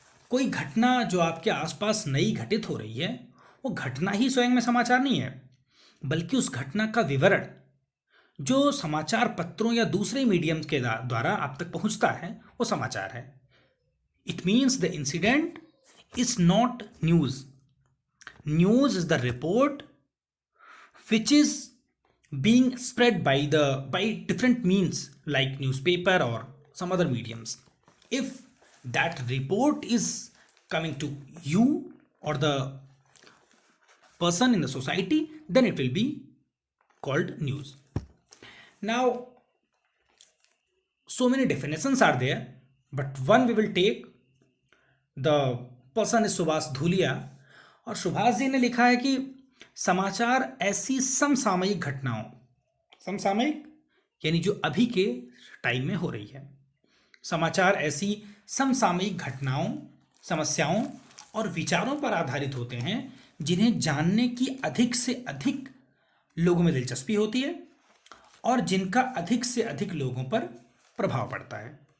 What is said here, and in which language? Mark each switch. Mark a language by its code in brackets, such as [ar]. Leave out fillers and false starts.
[hi] कोई घटना जो आपके आसपास नई घटित हो रही है, वो घटना ही स्वयं में समाचार नहीं है, बल्कि उस घटना का विवरण जो समाचार पत्रों या दूसरे मीडियम के द्वारा आप तक पहुंचता है, वो समाचार है। [en] It means the incident is not news, news is the report which is being spread by different means like newspaper or some other mediums. If that report is coming to you or the person in the society, then it will be called news. Now, so many definitions are there, but one we will take. The person is [hi] Subhash Dhulia, और सुभाष जी ने लिखा है कि समाचार ऐसी समसामयिक घटनाओं, समसामयिक यानी जो अभी के टाइम में हो रही है, समाचार ऐसी समसामयिक घटनाओं, समस्याओं और विचारों पर आधारित होते हैं जिन्हें जानने की अधिक से अधिक लोगों में दिलचस्पी होती है और जिनका अधिक से अधिक लोगों पर प्रभाव पड़ता है।